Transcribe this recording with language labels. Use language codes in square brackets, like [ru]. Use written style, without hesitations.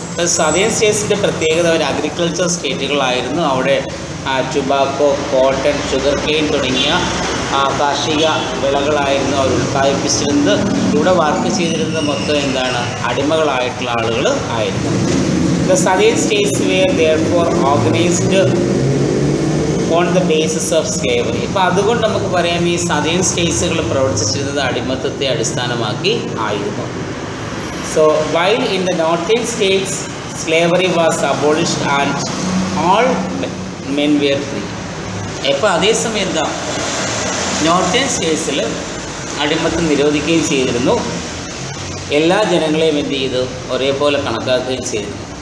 [ml] ഇപ്പോൾ സതേൺ സ്റ്റേറ്റ്സിൻ്റെ പ്രത്യേകത ഒരു അഗ്രികൾച്ചർ സ്റ്റേറ്റുകളായിരുന്നു. അവിടെ ടുബാക്കോ, കോട്ടൺ, ഷുഗർ കെയിൻ തുടങ്ങിയ കാർഷിക വിളകളായിരുന്നു അവർ ഉൽപ്പാദിപ്പിച്ചിരുന്നത്. ഇവിടെ വർക്ക് ചെയ്തിരുന്നത് മൊത്തം എന്താണ്, അടിമകളായിട്ടുള്ള ആളുകൾ ആയിരുന്നു. [en] The southern states were therefore organized on the basis of slavery. [ml] ഇപ്പോൾ അതുകൊണ്ട് നമുക്ക് പറയാം ഈ സതേൺ സ്റ്റേറ്റ്സുകൾ പ്രവർത്തിച്ചിരുന്നത് അടിമത്തത്തെ അടിസ്ഥാനമാക്കി ആയിരുന്നു. [en] So while in the northern states slavery was abolished and all men were free. [ml] ഇപ്പോൾ അതേസമയം എന്താ, നോർത്തേൺ സ്റ്റേറ്റ്സിൽ അടിമത്തം നിരോധിക്കുകയും ചെയ്തിരുന്നു, എല്ലാ ജനങ്ങളെയും എന്ത് ചെയ്തു ഒരേപോലെ കണക്കാക്കുകയും ചെയ്തിരുന്നു.